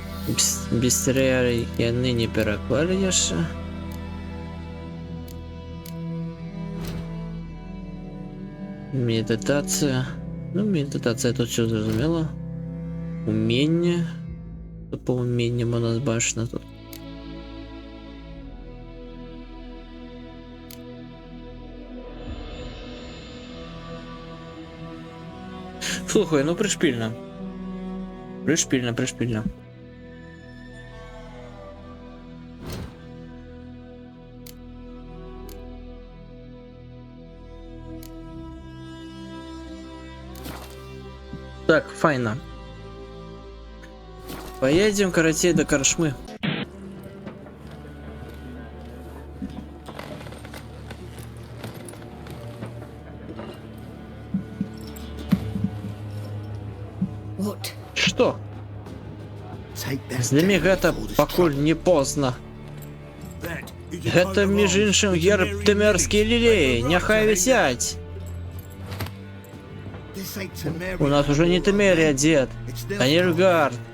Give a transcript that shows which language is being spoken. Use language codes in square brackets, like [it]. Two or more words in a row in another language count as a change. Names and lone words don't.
[be] Бістріарі яны не пераклалі яшчэ. [uk] Медитація. Ну, медитація тут все зрозуміло. Уміння. По умінням у нас бачно тут. Слухай, ну пришпільно. Пришпільно. Так, файно. [ru] Поедем, короче, до коршмы. Что? [be] Знімі гэта, пакуль [ru] не поздно. [be] Гэта, між іншым, герб тэмерскія лілеі, няхай вісяць. [ru] У нас уже не Темерия, дед, а Нильфгард.